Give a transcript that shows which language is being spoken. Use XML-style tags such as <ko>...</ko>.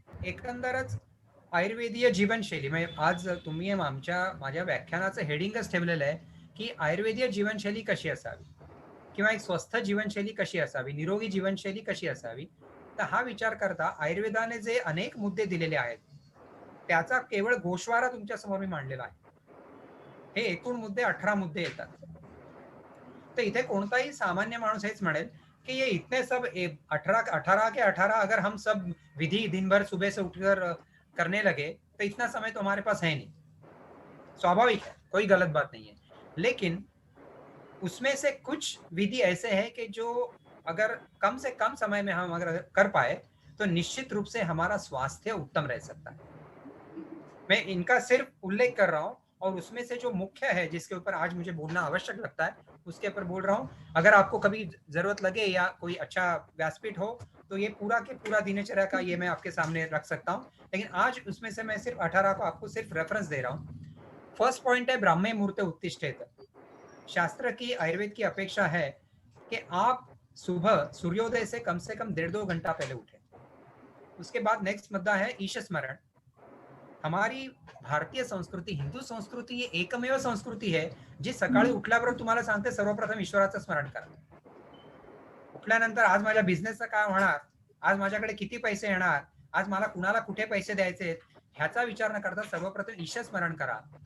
<mr>एकंदरच आयुर्वेदीय जीवनशैली म्हणजे आज तुम्ही माझ्या व्याख्यानाचं हेडिंगच ठेवलेलं आहे की आयुर्वेदीय जीवनशैली कशी असावी किंवा एक स्वस्थ जीवनशैली कशी असावी, निरोगी जीवनशैली कशी असावी. तर हा विचार करता आयुर्वेदाने जे अनेक मुद्दे दिलेले आहेत त्याचा केवळ गोषवारा तुमच्या समोर मी मांडलेला आहे. हे एकूण मुद्दे 18 मुद्दे येतात. तर इथे कोणताही सामान्य माणूस हेच म्हणेल कि</mr> <hi>ये इतने सब 18 के 18 अगर हम सब विधि दिन भर सुबह से उठकर करने लगे तो इतना समय तो हमारे पास है नहीं. स्वाभाविक है, कोई गलत बात नहीं है. लेकिन उसमें से कुछ विधि ऐसे हैं कि जो अगर कम से कम समय में हम अगर कर पाए तो निश्चित रूप से हमारा स्वास्थ्य उत्तम रह सकता है. मैं इनका सिर्फ उल्लेख कर रहा हूं और उसमें से जो मुख्य है जिसके ऊपर आज मुझे बोलना आवश्यक लगता है उसके ऊपर बोल रहा हूँ। अगर आपको कभी जरूरत लगे या कोई अच्छा व्यासपीठ हो तो ये पूरा के पूरा दिनचर्या का ये मैं आपके सामने रख सकता हूँ, लेकिन आज उसमें से मैं सिर्फ 18 को आपको सिर्फ रेफरेंस दे रहा हूँ। फर्स्ट पॉइंट है</hi> <sa>ब्राह्मे मुहूर्त उत्तिष्ठेत।</sa> <hi>शास्त्र की, आयुर्वेद की अपेक्षा है कि आप सुबह सूर्योदय से कम 1.5-2 घंटा पहले उठे। उसके बाद नेक्स्ट मुद्दा है ईश स्मरण।</hi> <mr>हमारी भारतीय संस्कृती, हिंदू संस्कृती ही एकमेव संस्कृती आहे जी सकाळी उठल्याबरोबर तुम्हाला सांगते सर्वप्रथम ईश्वराचं स्मरण करा. उठल्यानंतर आज माझ्या बिझनेसचं काय होणार, आज माझ्याकडे किती पैसे येणार, आज मला कुणाला कुठे पैसे द्यायचे ह्याचा विचार न करता सर्वप्रथम ईश स्मरण करा.</mr>